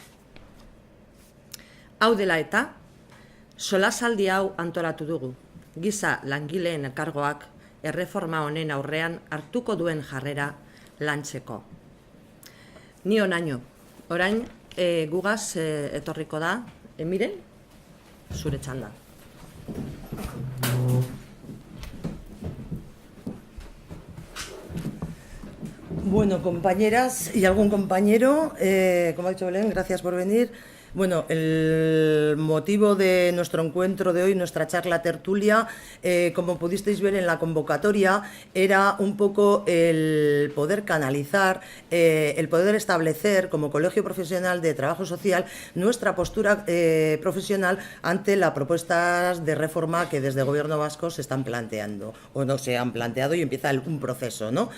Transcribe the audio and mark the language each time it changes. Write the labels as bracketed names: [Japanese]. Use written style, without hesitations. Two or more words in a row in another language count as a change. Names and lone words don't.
[Basque] Hau dela eta, solasaldi hau antolatu dugu, giza langileen elkargoak erreforma honen aurrean hartuko duen jarrera lantzeko. Ni onaino, orain gugaz etorriko da, Miren, zure txanda. [Spanish] Bueno, compañeras y algún compañero, como ha dicho Belén, gracias por venir. Bueno, el motivo de nuestro encuentro de hoy, nuestra charla tertulia, como pudisteis ver en la convocatoria, era un poco el poder canalizar, el poder establecer como Colegio Profesional de Trabajo Social nuestra postura profesional ante las propuestas de reforma que desde el Gobierno vasco se están planteando, o no se han planteado y empieza un proceso, ¿no?